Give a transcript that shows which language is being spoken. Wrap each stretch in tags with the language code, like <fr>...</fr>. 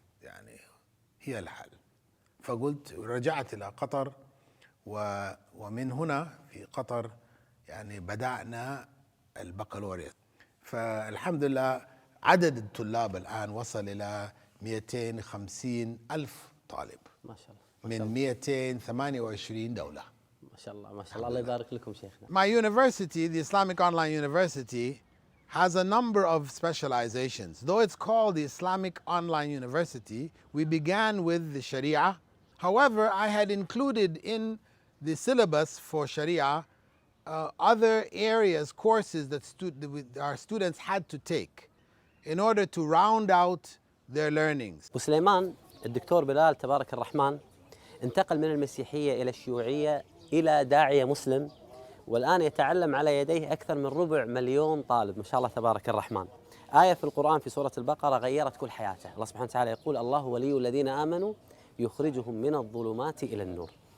<ar>يعني هي الحل. فقلت رجعت إلى قطر، ومن هنا في قطر يعني بدأنا البكالوريوس. فالحمد لله عدد الطلاب الآن وصل إلى 250 ألف طالب، ما شاء الله، من 228 دولة. ما شاء الله ما شاء الله، الله يبارك لكم شيخنا.</ar> <en>My university, the Islamic Online University, has a number of specializations. Though it's called the Islamic Online University, we began with the Sharia. However, I had included in the syllabus for Sharia other areas, courses that our students had to take in order to round out their learnings.</en> <ar>وسليمان الدكتور بلال تبارك الرحمن انتقل من المسيحية إلى الشيوعية إلى داعية مسلم، والآن يتعلم على يديه أكثر من 250,000 طالب، ما شاء الله تبارك الرحمن. آية في القرآن في سورة البقرة غيرت كل حياته. الله سبحانه وتعالى يقول: الله ولي الذين آمنوا يخرجهم من الظلمات إلى النور.</ar>